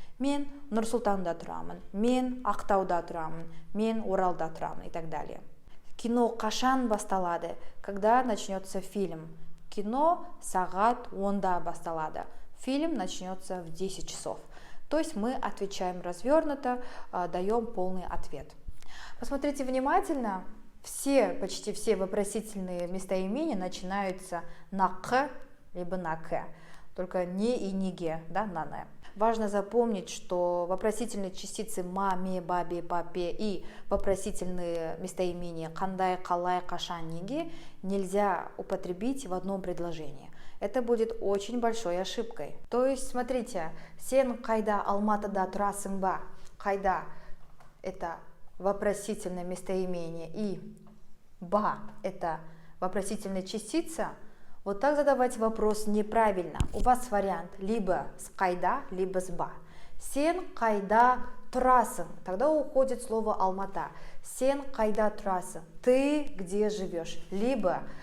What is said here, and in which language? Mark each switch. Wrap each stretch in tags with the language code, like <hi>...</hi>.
<kk>Мен Нұр-Сұлтанда тұрамын. Мен Ақтауда тұрамын. Мен Оралда тұрамын</kk> <ru>и так далее.</ru> <kk>Кино қашан басталады?</kk> <ru>Когда начнется фильм?</ru> <kk>Кино сағат 10-да басталады.</kk> <ru>Фильм начнется в 10 часов. То есть мы отвечаем развернуто, даем полный ответ. Посмотрите внимательно. Почти все вопросительные местоимения начинаются на к, либо на к. Только не и не ге, да, на не. Важно запомнить, что вопросительные частицы ма, ме, ба, бе, па, пе и вопросительные местоимения кандай, калай, кашан, неге нельзя употребить в одном предложении. Это будет очень большой ошибкой. То есть, смотрите,</ru> <kk>сен қайда Алматыда тұрасың ба?</kk> <ru>Қайда – это вопросительное местоимение, и ба – это вопросительная частица. Вот так задавать вопрос неправильно. У вас вариант либо с қайда, либо с ба.</ru> <kk>Сен қайда тұрасың?</kk> <ru>Тогда уходит слово Алмата. Сен қайда тұрасың? Ты где живешь? Либо</ru>